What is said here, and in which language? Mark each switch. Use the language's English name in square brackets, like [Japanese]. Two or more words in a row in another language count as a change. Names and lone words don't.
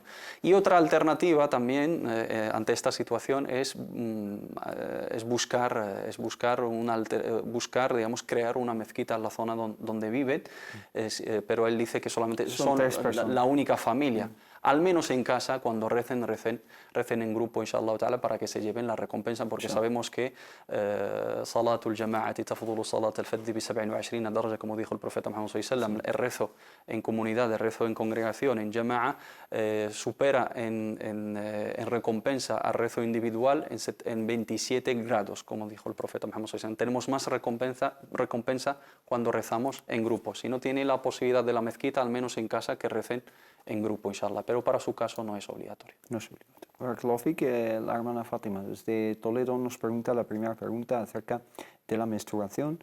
[Spanish] Y otra alternativa también ante esta situación es buscar, digamos, crear una mezquita en la zona donde viven, pero él dice que solamente son la única familia. al menos en casa, cuando recen en grupo, [Arabic] إن شاء الله تعالى, [Spanish] para que se lleven la recompensa, porque sabemos que [Arabic] صلاة الجماعة تفضل صلاة الفذ ب27 درجة, [Spanish] como dijo el profeta Muhammad [Arabic] صلى الله عليه وسلم, [Spanish] el rezo en comunidad, el rezo en congregación, en jama'a, supera en recompensa al rezo individual en 27 grados, como dijo el profeta Muhammad [Arabic] صلى الله عليه وسلم. [Spanish] Tenemos más recompensa cuando rezamos en grupo. Si no tiene la posibilidad de la mezquita, al menos en casa, que recen en grupo, inshallah, pero para su caso no es obligatorio. No es obligatorio. La hermana Fátima desde Toledo nos pregunta la primera pregunta acerca de la menstruación.